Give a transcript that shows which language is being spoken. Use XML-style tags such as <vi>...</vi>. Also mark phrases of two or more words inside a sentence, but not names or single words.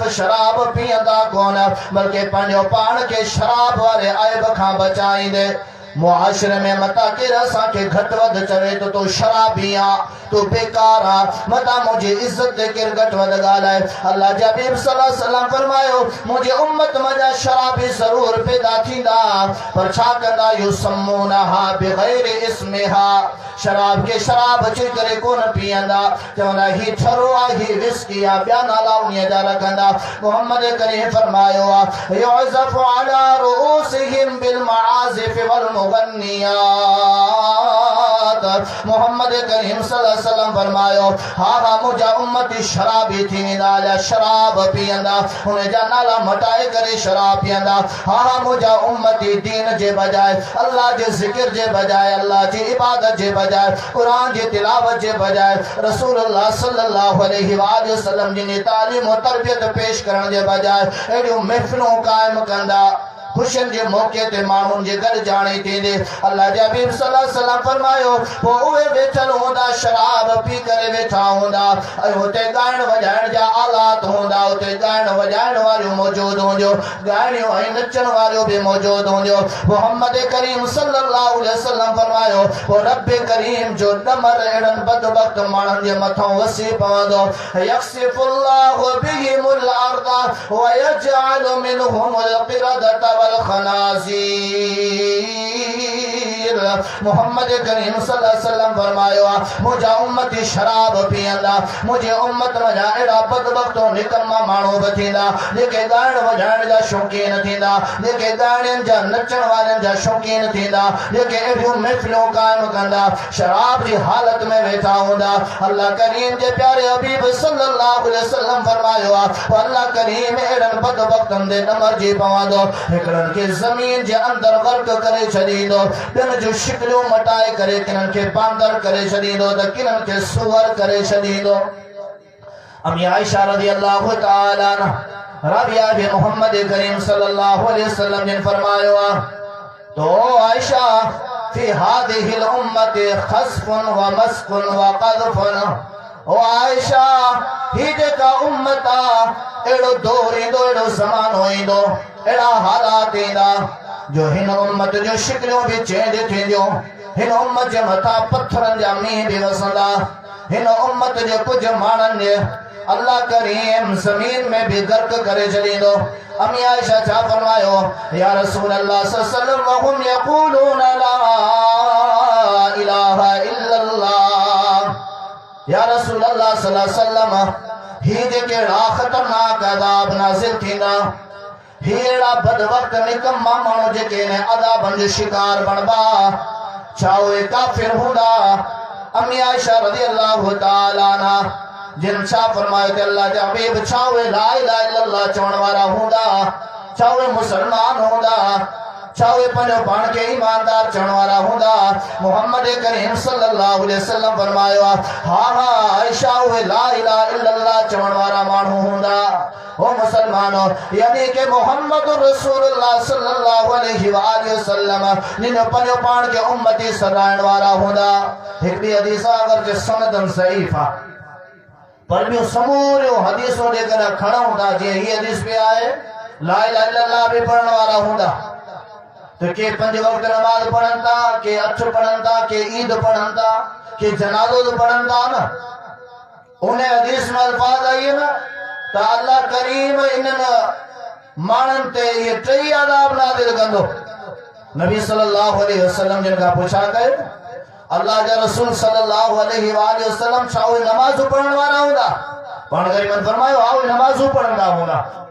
<sd>शराब पीअंदा कोन बल्कि पंहिंजो पाण खे शराब वारे आइब खां बचाईंदे मुआशरे में मता केर असांखे घटि वधि चवे तो तूं शराबी आ तूं बेकार आ मता मुंहिंजी इज़त ते केर घटि वधि ॻाल्हाए अल्लाह जे हबीब</sd> <ar>صلى الله عليه وسلم</ar> <sd>फरमायो मुंहिंजी उम्मत मजा शराबी ज़रूर पैदा थींदा पर छा कंदा</sd> <ar>يسمونها بغير اسمها</ar> <sd>शराब के शराब अची करे कोन पीअंदा चवंदा ही छरो आ ही विस्की आ ॿिया नाला उन्हीअ जा रखंदा मोहम्मद करीम फरमायो</sd> <ar>يعزف على رؤوسهم بالمعازف وال</ar> <sd>मुग़न्नियात मोहम्मद करीम</sd> <ar>صلى الله عليه وسلم</ar> <sd>फरमायो हा मुंहिंजा उम्मती शराबी थी वेंदा शराब पीअंदा उन जा नाला मटाए करे शराब पीअंदा हा मुंहिंजा उम्मती दीन जे बजाए अल्लाह जे ज़िक्र जे बजाए अल्लाह जी इबादत जे बजाए कुरान जी तिलावत जे बजाए</sd> <ar>رسول الله صلى الله عليه وسلم</ar> <sd>जी तालीम और तरबियत पेश करण जे बजाए अहिड़ियूं महफ़िलूं क़ाइमु कंदा खुशियन जे मौके ते माण्हुनि जे गॾु जाणी थींदे अल्लाह जे हबीब</sd> <ar>صلى الله عليه وسلم</ar> <sd>फरमायो पोइ उहे वेठल हूंदा शराब पी करे वेठा हूंदा ऐं हुते ॻाइण वॼाइण जा ते गायण वजायण वारियूं मौजूद हूंदियूं गायणियूं ऐं नचण वारियूं भी मौजूद हूंदियूं मोहम्मद करीम</sd> <ar>صلى الله عليه وسلم</ar> <sd>फरमायो वो रब करीम जो दमर एड़न बदबख्त माण्हुनि जे मथां वसी पवंदो</sd> <ar>يخسف الله بهم الأرض ويجعل منهم القردة والخنازير</ar> <sd>मोहम्मद करीम</sd> <ar>صلى الله عليه وسلم</ar> <sd>फरमायो मुझा उम्मती शराब पीअंदा मुझे उम्मत मजा एड़ा बदबख्तो निकम्मा माण्हू बि थींदा जेके ॻाइण वॼाइण जा शौक़ीन थींदा जेके ॻाइणनि जा नचण वारनि जा शौक़ीन थींदा जेके अहिड़ियूं महफ़िलूं क़ाइम कंदा शराब जी हालत में वेठा हूंदा अल्लाह करीम जे प्यारे हबीब</sd> <ar>صلى الله عليه وسلم</ar> <sd>फरमायो अल्लाह करीम एड़न बदबख्तन दे नमरजी पवंदो हिकड़न के ज़मीन जे अंदर गर्क करे छॾींदो ॿियनि जूं शिकलियूं मटाए करे किननि खे बांदर करे छॾींदो त किननि खे सुअर करे छॾींदो अम्मी आयशा</sd> <ar>رضي الله تعالى</ar> <sd>राबिया बि मोहम्मद करीम</sd> <ar>صلى الله عليه وسلم</ar> <sd>ने फरमायो तो आयशा</sd> <ar>في هذه الأمة خسف ومسخ وقذف</ar> <sd>ओ आयशा ही जेका उम्मत एड़ो दौर ईंदो एड़ो ज़मानो ईंदो एड़ा हालात ईंदा जो हिन उम्मत जो शिकलियूं भी चेंज थींदियूं हिन उम्मत जे मथां पत्थरनि जा मींहं भी वसंदा हिन उम्मत जे कुछ माण्हुनि जे अल्लाह करीम ज़मीन में भी गर्क करे छॾींदो अम्मी आयशा छा फरमायो</sd> <ar>يا رسول الله صلى الله عليه وسلم وهم يقولون لا إله إلا الله يا رسول الله صلى الله عليه وسلم</ar> <sd>ही जेके खतरनाक अज़ाब नाज़िल थींदा ही एड़ा बदवक्त निकम्मा माण्हू जेके ने अज़ाबनि जो शिकार बनबा छा उहे काफ़िर हूंदा अम्मी आयशा</sd> <ar>رضي الله تعالى عنها</ar> <sd>जिन छा फरमायो ते अल्लाह जा हबीब छा उहे ला</sd> <ar>إله إلا الله</ar> <sd>चवण वारा हूंदा छा उहे मुसलमान हूंदा छा उहे पंहिंजो पाण खे ईमानदार चवण वारा हूंदा मोहम्मद करीम</sd> <ar>صلى الله عليه وسلم</ar> <sd>फरमायो हा हा आयशा उहे</sd> <ar>لا إله إلا الله</ar> <sd>चवण वारा माण्हू हूंदा ओ मुसलमानो यानी के</sd> <ar>محمد رسول الله صلى الله عليه وسلم</ar> <sd>जिन पंहिंजो पाण खे उम्मती सॾाइण वारा हूंदा हिकिड़ी हदीस अगर जे सनदन सहीफ़ आहे पर ॿियूं समूरियूं हदीसूं जेकॾहिं खणूं था जीअं हीअ हदीस बि आहे</sd> <ar>لا إله إلا الله</ar> <sd>बि पढ़ण वारा हूंदा तो के 5 वक्त नमाज पढ़न था के अठ पढ़न था के ईद पढ़न था के जनाज़ो पढ़न था न उन हदीस में अल्फाज आई है ना तो अल्लाह करीम इन्हनि माण्हुनि ते ये 3 अज़ाब नाज़िल कंदो नबी</sd> <ar>صلى الله عليه وسلم</ar> <sd>जिन खां पुछा कयो अल्लाह जा रसूल</sd> <ar>صلى الله عليه وسلم</ar> <sd>छा उहे नमाज़ पढ़ण वारा हूंदा पाण करीमन फरमायो हा उहे नमाज़ पढ़ंदा हूंदा</sd>